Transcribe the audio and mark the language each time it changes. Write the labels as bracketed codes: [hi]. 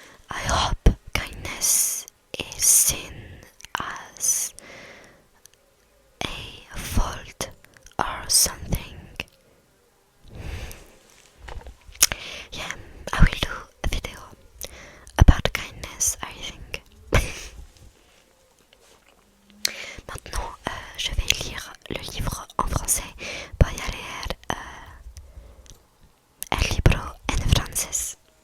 [en] I hope kindness is seen as a fault or something. Yeah, I will do a video about kindness, I think. [fr] Maintenant, je vais lire le livre en français. [es] Voy a leer el libro en francés.